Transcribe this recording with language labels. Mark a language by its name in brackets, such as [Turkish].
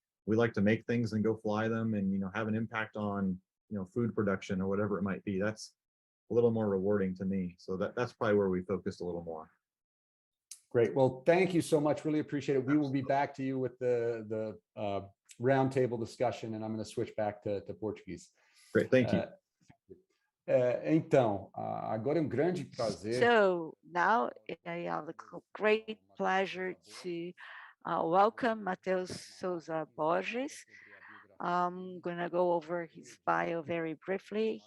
[English] We like to make things and go fly them and have an impact on food production or whatever it might be. That's a little more rewarding to me. So that's probably where we focused a little more. Great. Well, thank you so much. Really appreciate it. We will be back to you with the roundtable discussion, and I'm going to switch back to Portuguese. Great. Thank you. [Portuguese] Então, agora é grande prazer. [English] So now I have the great pleasure to welcome Mateus Souza Borges. I'm going to go over his bio very briefly.